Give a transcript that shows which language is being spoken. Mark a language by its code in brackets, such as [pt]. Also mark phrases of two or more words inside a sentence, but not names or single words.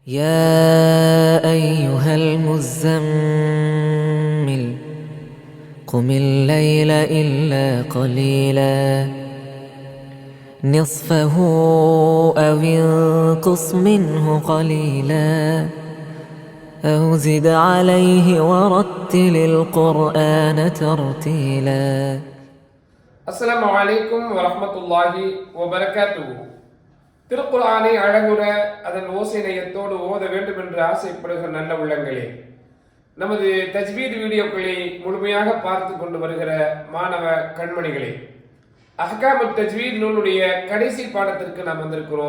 [ar] يا أيها المزمل قم الليل إلا قليلا نصفه أو انقص منه قليلا أو زد عليه ورتل القرآن ترتيلا. السلام عليكم ورحمة الله وبركاته. [ta] திருக்குர்ஆனை அழகுற அதன் ஓசை நயத்தோடு ஓத வேண்டும் என்று ஆசைப்படுகிற நல்ல உள்ளங்களே, நமது தஜ்வீத் வீடியோக்களை முழுமையாக பார்த்து கொண்டு வருகிற மாணவ கண்மணிகளே, [ar] أحكام تجويد [ta] நூலுடைய கடைசி பாடத்திற்கு நாம் வந்திருக்கிறோம்.